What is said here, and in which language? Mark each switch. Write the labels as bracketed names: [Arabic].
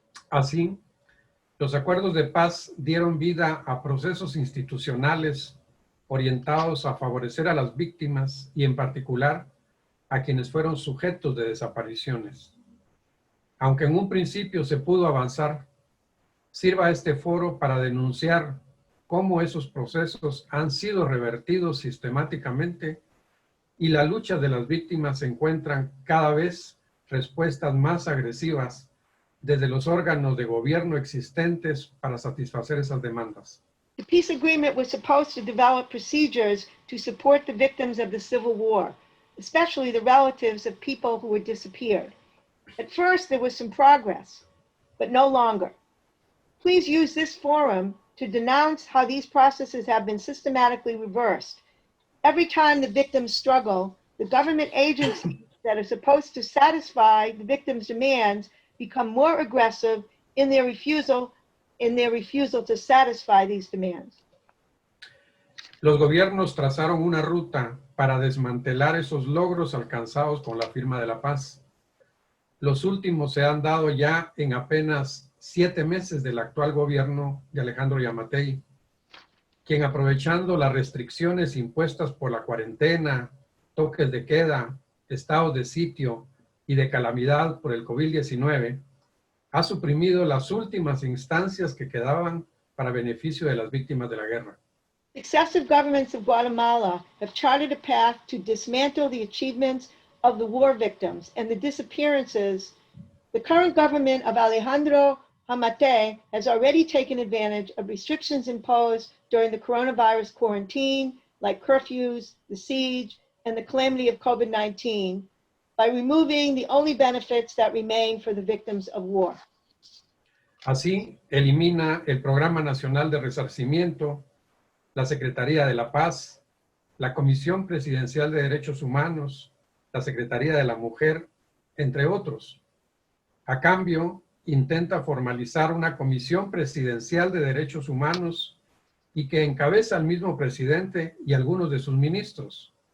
[Spanish] Así, los acuerdos de paz dieron vida a procesos institucionales orientados a favorecer a las víctimas y en particular a quienes fueron sujetos de desapariciones. Aunque en un principio se pudo avanzar, sirva este foro para denunciar cómo esos procesos han sido revertidos sistemáticamente y la lucha de las víctimas encuentran cada vez respuestas más agresivas desde los órganos de gobierno existentes para satisfacer esas demandas. [English] The peace agreement was supposed to develop procedures to support the victims of the Civil War, especially the relatives of people who had disappeared. At first, there was some progress, but no longer. Please use this forum to denounce how these processes have been systematically reversed. Every time the victims struggle, the government agencies that are supposed to satisfy the victims' demands become more aggressive in their refusal to satisfy these demands. [Spanish] Los gobiernos trazaron una ruta para desmantelar esos logros alcanzados con la firma de la paz. Los últimos se han dado ya en apenas 7 meses del actual gobierno de Alejandro Yamatei, quien, aprovechando las restricciones impuestas por la cuarentena, toques de queda, estados de sitio y de calamidad por el COVID-19, ha suprimido las últimas instancias que quedaban para beneficio de las víctimas de la guerra. [English] Successive governments of Guatemala have charted a path to dismantle the achievements of the war victims and the disappearances. The current government of Alejandro Yamatei has already taken advantage of restrictions imposed during the coronavirus quarantine, like curfews, the siege, and the calamity of COVID-19, by removing the only benefits that remain for the victims of war. [Spanish] Así, elimina el Programa Nacional de Resarcimiento, la Secretaría de la Paz, la Comisión Presidencial de Derechos Humanos, la Secretaría de la Mujer, entre otros. A cambio, intenta formalizar una Comisión Presidencial de Derechos Humanos y que encabeza el mismo presidente y algunos de sus ministros.